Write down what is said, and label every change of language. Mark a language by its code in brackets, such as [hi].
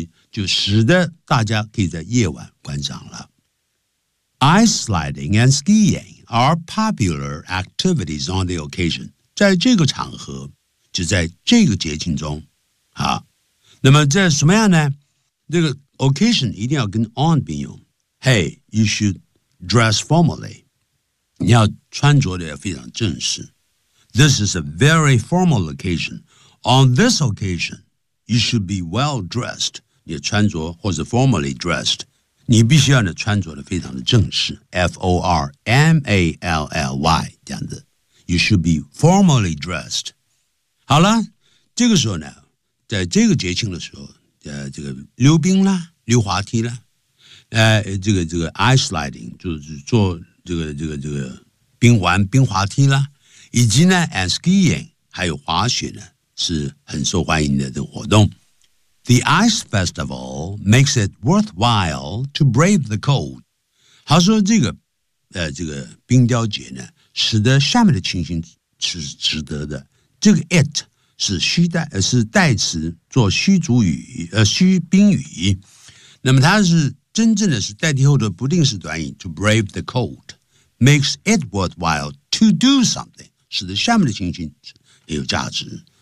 [zh] 就使得大家可以在夜晚观赏了。 [en] Ice sliding and skiing are popular activities on the occasion. [zh] 在这个场合，就在这个节庆中，那么在什么样呢？这个 occasion 一定要跟 on 并用。 [en] Hey, you should dress formally. [zh] 你要穿着的非常正式。 [en] This is a very formal occasion. On this occasion. You should be well-dressed. [zh] 你穿着或者 formally dressed. 你必须要穿着的非常的正式 F-O-R-M-A-L-L-Y 这样子 [en] You should be formally dressed. [zh] 好了这个时候呢在这个节庆的时候这个溜冰啦溜滑梯啦这个 ice sliding, 就是做这个冰环冰滑梯啦以及呢 and skiing, 还有滑雪呢是很受欢迎的这个活动。 [en] The ice festival makes it worthwhile to brave the cold. [zh] 他说这个冰雕节呢，使得下面的情形是值得的。这个 it 是虚代，是代词，做虚主语，虚宾语。那么它是真正的是代替后的不定式短语 [en] to brave the cold makes it worthwhile to do something， [zh] 使得下面的情形也有价值。